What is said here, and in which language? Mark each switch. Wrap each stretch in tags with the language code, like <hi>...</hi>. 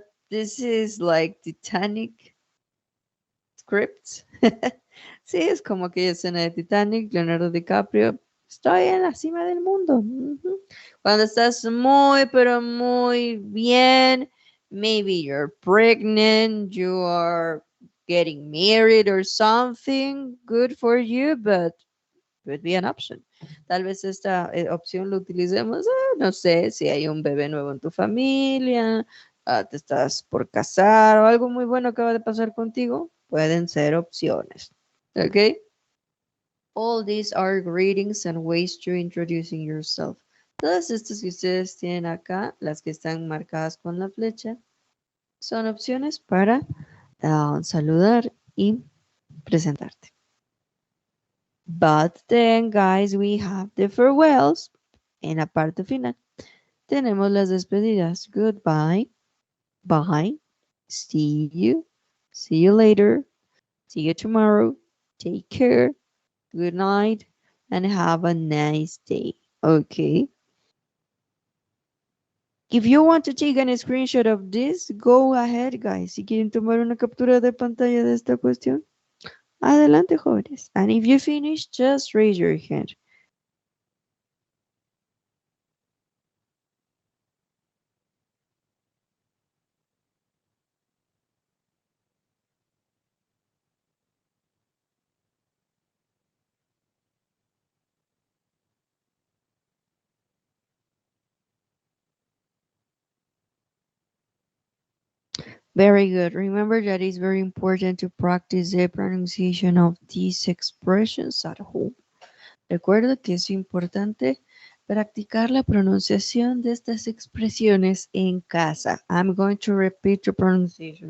<en>This is like Titanic script.</en> <es>Sí, es como aquella escena de Titanic, Leonardo DiCaprio. Estoy en la cima del mundo. Cuando estás muy, pero muy bien,</es> <en>maybe you're pregnant, you are getting married or something, good for you, but could be an option.</en> <es>Tal vez esta opción lo utilicemos, no sé, si hay un bebé nuevo en tu familia, te estás por casar o algo muy bueno acaba de pasar contigo, pueden ser opciones. ¿Ok?</es> <en>All these are greetings and ways to introducing yourself.</en> <es>Todas estas que ustedes tienen acá, las que están marcadas con la flecha, son opciones para saludar y presentarte.</es> <en>But then, guys, we have the farewells.</en> <es>En la parte final tenemos las despedidas.</es> <en>Goodbye, bye, see you later, see you tomorrow, take care, good night, and have a nice day. Okay. If you want to take a screenshot of this, go ahead, guys.</en> <es>Si quieren tomar una captura de pantalla de esta cuestión, adelante, jóvenes.</es> <en>And if you finish, just raise your hand. Very good. Remember that it's very important to practice the pronunciation of these expressions at home.</en> <es>Recuerda que es importante practicar la pronunciación de estas expresiones en casa.</es> <en>I'm going to repeat the pronunciation.</en>